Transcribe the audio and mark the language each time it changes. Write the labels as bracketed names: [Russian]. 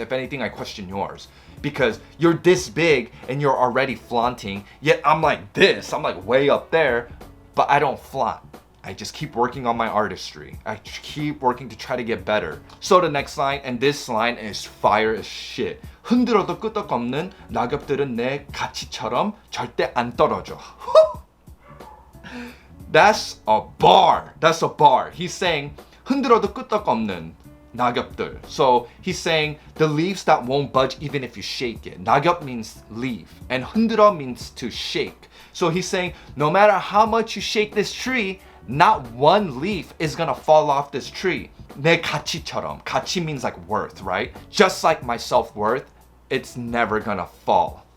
[English] If anything, I question yours. Because you're this big and you're already flaunting, yet I'm like this. I'm like way up there, but I don't flaunt. I just keep working on my artistry. I keep working to try to get better. So the next line, and this line is fire as shit. [Korean] 흔들어도 끄떡없는 낙엽들은 내 가치처럼 절대 안 떨어져. [English] That's a bar. That's a bar. He's saying [Korean] 흔들어도 끄떡없는 낙엽들. [English] So he's saying the leaves that won't budge even if you shake it. 낙엽 means leaf, and 흔들어 means to shake. So he's saying no matter how much you shake this tree, not one leaf is gonna fall off this tree. [Korean] 내 가치처럼. [English] 가치 means like worth, right? Just like my self-worth, it's never gonna fall.